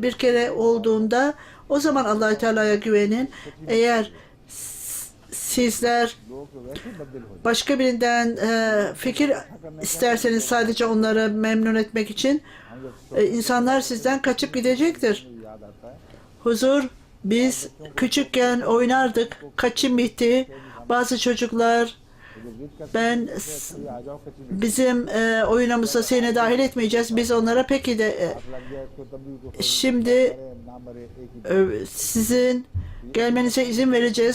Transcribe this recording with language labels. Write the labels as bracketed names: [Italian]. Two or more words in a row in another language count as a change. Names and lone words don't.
[Turkish] Bir kere olduğunda o zaman Allah-u Teala'ya güvenin. Eğer sizler başka birinden fikir isterseniz sadece onları memnun etmek için insanlar sizden kaçıp gidecektir. [Urdu] یاد آتا ہے. [Turkish] Huzur, biz küçükken oynardık. Kaçım bitti. Bazı çocuklar Ben bizim oyunumuza seni dahil etmeyeceğiz. Biz onlara peki de şimdi sizin gelmenize izin vereceğiz.